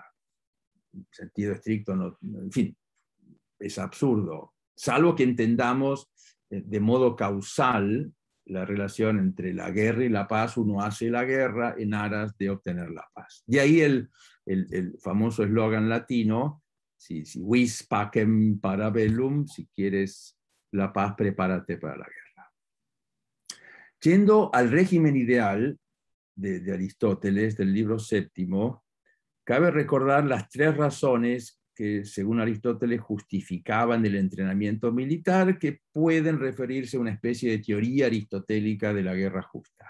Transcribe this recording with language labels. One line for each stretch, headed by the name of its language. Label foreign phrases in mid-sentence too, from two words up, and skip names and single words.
Spanish: En sentido estricto, no, en fin, es absurdo, salvo que entendamos de modo causal la relación entre la guerra y la paz. Uno hace la guerra en aras de obtener la paz. De ahí el famoso eslogan latino,
Latin: si vis pacem para bellum,
Spanish: si quieres la paz, prepárate para la guerra. Yendo al régimen ideal de Aristóteles, del libro séptimo, cabe recordar las 3 razones que, según Aristóteles, justificaban el entrenamiento militar, que pueden referirse a una especie de teoría aristotélica de la guerra justa.